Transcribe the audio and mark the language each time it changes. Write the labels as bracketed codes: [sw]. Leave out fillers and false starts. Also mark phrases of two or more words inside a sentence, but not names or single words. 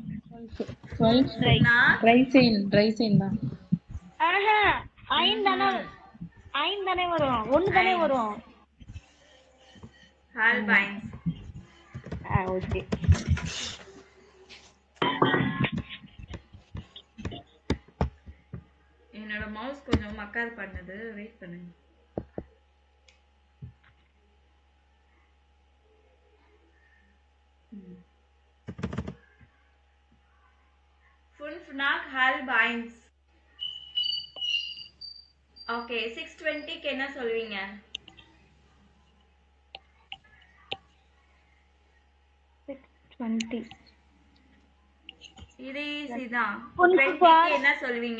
[ta] ஐன் தானே வரும். ஒன்னு தானே வரும். [de] ஹால்பைன்ஸ். [ta] ஓகே. என்னோட மவுஸ் கொஞ்சம் மக்கார் பண்ணுது. வெயிட் பண்ணுங்க. [de] Fünf nach halb eins. [ta] ஓகே 6:20 க்கு என்ன சொல்வீங்க? 6:20 இது ஈஸி தான். 20 க்கு என்ன சொல்வீங்க?